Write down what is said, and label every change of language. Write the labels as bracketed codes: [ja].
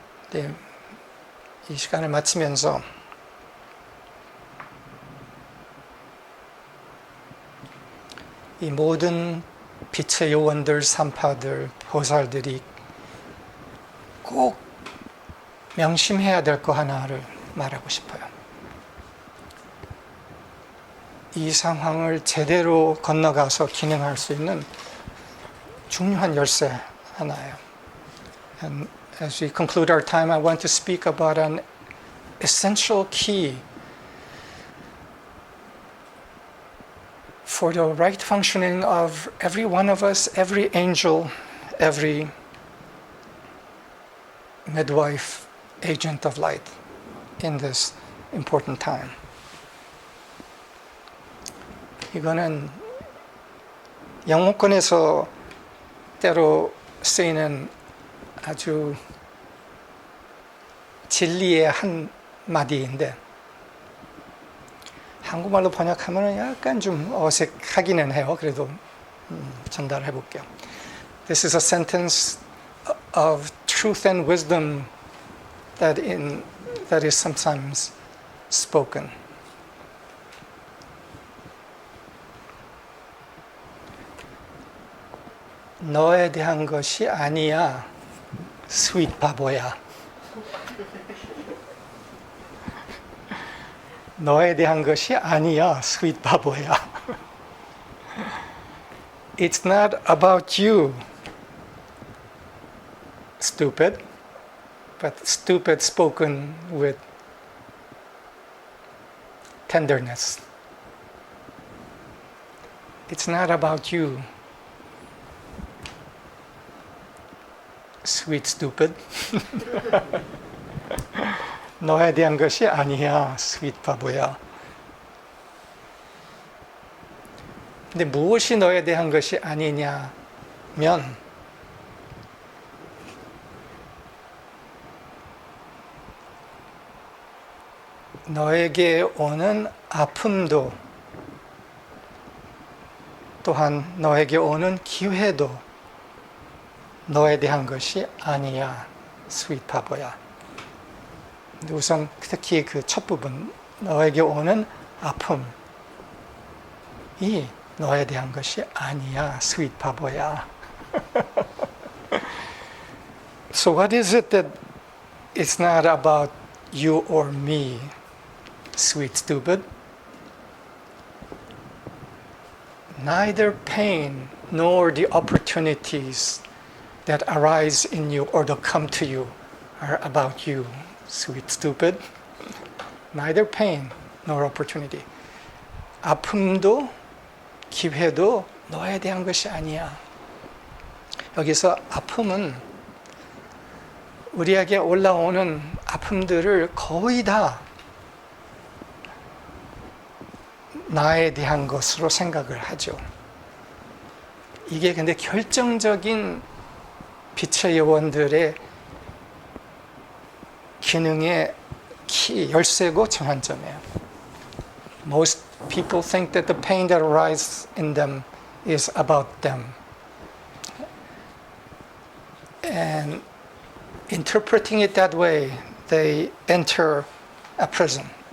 [ko] 네, 이 시간을 마치면서 이 모든 빛의 요원들, 산파들, 보살들이 꼭 명심해야 될 거 하나를 말하고 싶어요. 이 상황을 제대로 건너가서 기능할 수 있는 중요한 열쇠 하나예요. [en] And as we conclude our time, I want to speak about an essential key for the right functioning of every one of us, every angel, every midwife, agent of light in this important time. [ko] 이거는 영문권에서 때로 쓰이는 아주 진리의 한 마디인데 한국말로 번역하면 약간 좀 어색하기는 해요. 그래도 전달해 볼게요. [en] This is a sentence of truth and wisdom that is sometimes spoken. [ko] 너에 대한 것이 아니야. 스윗 바보야. 너에 대한 것이 아니야, 스윗 바보야. [en] It's not about you, stupid, but stupid spoken with tenderness. It's not about you, sweet stupid. [ko] 너에 대한 것이 아니야, sweet 바보야. 근데 무엇이 너에 대한 것이 아니냐면 너에게 오는 아픔도 또한 너에게 오는 기회도 너에 대한 것이 아니야, 스윗 바보야. 근데 우선 특히 그 첫 부분, 너에게 오는 아픔이 너에 대한 것이 아니야, 스윗 바보야. [en] So what is it that it's not about you or me, sweet stupid? Neither pain nor the opportunities that arise in you or that come to you are about you, sweet stupid. Neither pain nor opportunity. [ko] 아픔도 기회도 너에 대한 것이 아니야. 여기서 아픔은 우리에게 올라오는 아픔들을 거의 다 나에 대한 것으로 생각을 하죠. 이게 근데 결정적인 빛의 여원들의 기능의 열쇠고 전환점이에요. [en] Most people think that the pain that arises in them is about them. And interpreting it that way, they enter a prison.